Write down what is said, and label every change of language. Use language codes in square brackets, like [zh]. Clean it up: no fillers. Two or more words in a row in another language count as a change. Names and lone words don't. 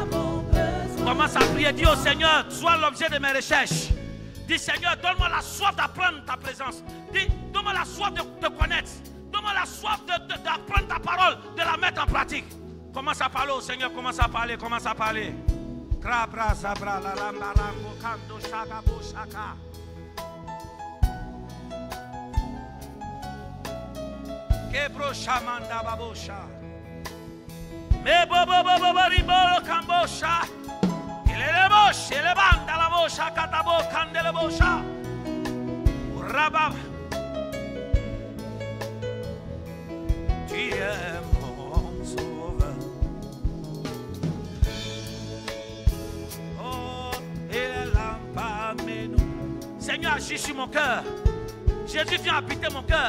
[fr] Commence à prier. Dis au Seigneur, sois l'objet de mes recherches. Dis Seigneur, donne-moi la soif d'apprendre ta présence. Dis, donne-moi la soif de te connaître. Donne-moi la soif d'apprendre ta parole, de la mettre en pratique. Commence à parler au Seigneur, commence à parler, commence à parler. Krabra zabra la lambarango kando shagabo shaka. Kebro shamanda babosha. Me bobo bobo ribolo kambosha. Le boche, le banda la bosha, katabo kandele bosha. Rabab. Tu es mon sauveur. Oh, il est là parmi nous. Seigneur, agis sur mon cœur. Jésus, viens habiter mon cœur.